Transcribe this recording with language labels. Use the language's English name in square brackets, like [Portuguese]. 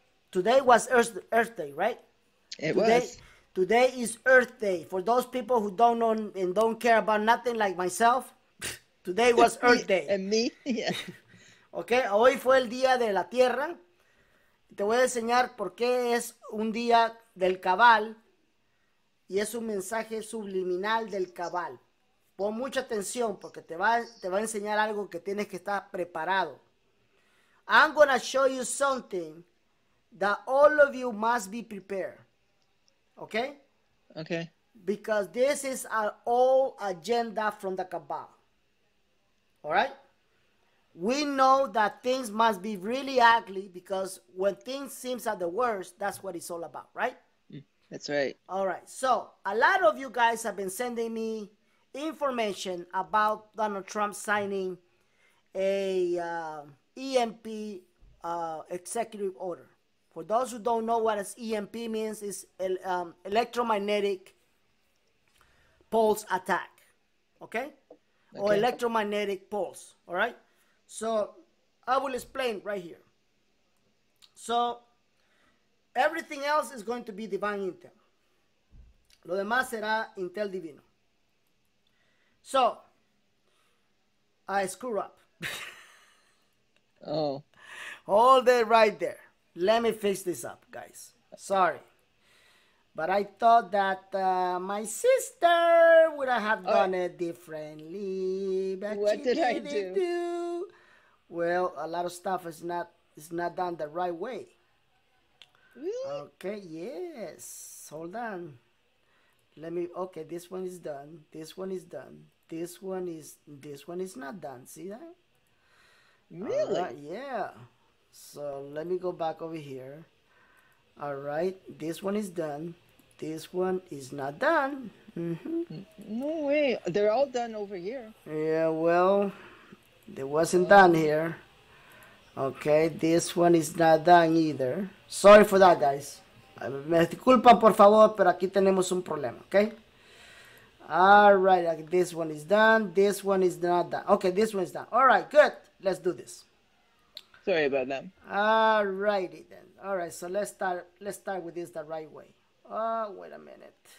[English] Today was Earth Day, right? It Today, was. today is Earth Day. For those people who don't know and don't care about nothing like myself, today was Earth Day. And me, yeah. [Spanish] Okay, hoy fue el día de la Tierra. Te voy a enseñar por qué es un día del cabal y es un mensaje subliminal del cabal. Pon mucha atención porque te va a enseñar algo que tienes que estar preparado. [English] I'm gonna show you something that all of you must be prepared. Okay? Okay. Because this is our old agenda from the cabal. All right? We know that things must be really ugly because when things seem at the worst, that's what it's all about, right? That's right. All right. So a lot of you guys have been sending me information about Donald Trump signing a EMP executive order. For those who don't know what an EMP means, it's electromagnetic pulse attack, okay? Or electromagnetic pulse, all right? So I will explain right here. So everything else is going to be divine intel. [Spanish] Lo demás será intel divino. [English] So I screw up. Oh. Hold it right there. Let me fix this up, guys. Sorry. But I thought that my sister would have done it differently. But what did I do? Well, a lot of stuff is not done the right way. Really? Okay, yes. Hold on. Okay, this one is done. This one is done. This one is not done. See that? Really? Right, yeah. So let me go back over here. All right, this one is done. This one is not done. No way. They're all done over here. Yeah, well, it wasn't done here. Okay, this one is not done either. Sorry for that, guys. [Spanish] Me disculpan, por favor, pero aquí tenemos un problema, okay? [English] All right, this one is done. This one is not done. Okay, this one is done. All right, good. Let's do this. Sorry about that. All righty then. All right, so let's start with this the right way. Oh, wait a minute.